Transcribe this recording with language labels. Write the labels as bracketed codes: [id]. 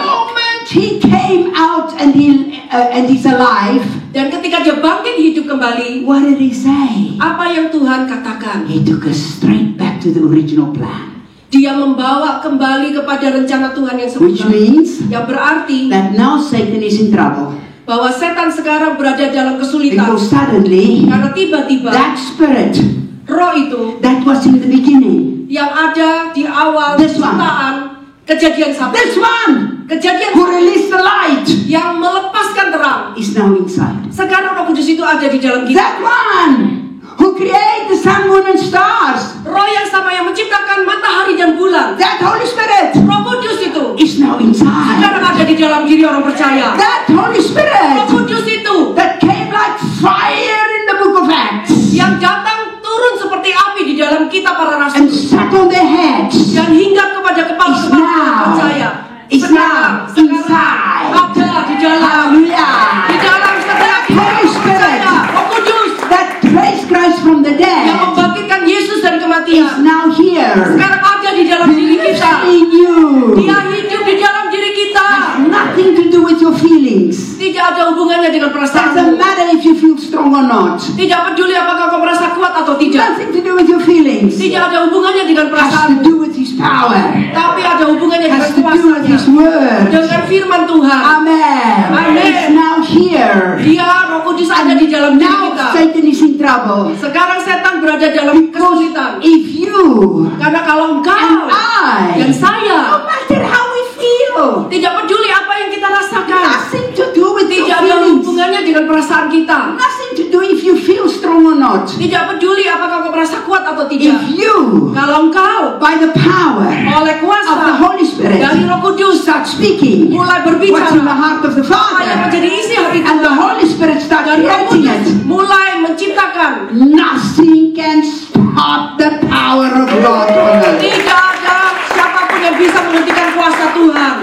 [en] moment he came out and he's alive, [id] Dan ketika dia bangkit hidup kembali, [en] what did he say? [id] apa yang Tuhan katakan? [en] He took us straight back to the original plan, [id] Dia membawa kembali kepada rencana Tuhan yang [en] which [id] semula. [en] means [id] Yang berarti [en] that now Satan is in trouble [id] bahwa setan sekarang berada dalam kesulitan. [en] because suddenly [id] Karena tiba-tiba [en] that spirit [id] roh itu [en] that was in the beginning, [id] yang ada di awal [en] This one. [id] ciptaan kejadian satu. [en] this one [id] Kejadian [en] who released the light, [id] yang melepaskan terang. [en] is now inside. [id] Sekarang Roh Kudus itu ada di dalam kita. [en] That one who created the sun, moon, and stars, [id] Roh yang sama yang menciptakan matahari dan bulan. [en] that Holy Spirit [id] Roh Kudus itu [en] is now inside. [id] sekarang ada di dalam diri orang percaya. [en] That Holy [id] Roh [en] Spirit [id] Kudus itu [en] that came like fire in the book of Acts [id] yang datang turun seperti api di dalam kita para [en] and [id] rasul [en] sat on their heads [id] dan hinggap kepada kepala-kepala orang percaya. [en] is now inside. [id] Ada di dalam [en] Hallelujah. [id] di dalam setiap [en] Holy [id] orang [en] Spirit [id] percaya. Roh Kudus [en] that raised Christ from the [id] yang [en] dead [id] membangkitkan Yesus dari [en] is [id] kematian [en] now here. [id] sekarang ada di dalam diri kita. [en] In you. [id] Dia hidup di dalam diri kita. [en] Nothing to do with your feelings. [id] Tidak ada hubungannya dengan [en] Doesn't [id] perasaanmu. [en] matter if you feel strong or not. [id] Tidak peduli apakah kau merasa kuat atau tidak. [en] Nothing to do with your feelings. [id] Tidak ada hubungannya dengan [en] Has to [id] perasaanmu. [en] do with His power. [id] Tapi ada hubungannya dengan [en] Has to do with [id] kuasanya. [en] His word. [id] Dengan firman Tuhan. [en] Amen. [id] Amen. [en] It's now here. [id] Dia Roh Kudus ada di dalam diri [en] Now [id] kita. [en] Satan is in trouble. [id] Sekarang setan berada dalam kesulitan. [en] If you [id] Karena kalau engkau [en] and I, [id] dan saya [en] no matter how we feel, [id] tidak peduli apa yang kita rasakan, [en] nothing to do with your [id] tidak ada [en] feelings. [id] hubungannya dengan perasaan kita. [en] Nothing to do if you feel strong or not. [id] Tidak peduli apakah kau merasa kuat atau [en] If [id] tidak. [en] you, [id] Kalau engkau [en] by the power [id] oleh [en] of the [id] kuasa [en] Holy Spirit, [id] dari Roh Kudus [en] start speaking [id] mulai [en] what's in the [id] berbicara [en] heart of the [id] apa yang [en] Father, [id] menjadi isi hati [en] and the [id] Tuhan, [en] Holy Spirit start [id] dan Roh [en] creating [id] Kudus [en] it, [id] mulai menciptakan, [en] nothing can stop the power of God on earth. [id] tidak ada siapapun yang bisa menghentikan kuasa Tuhan.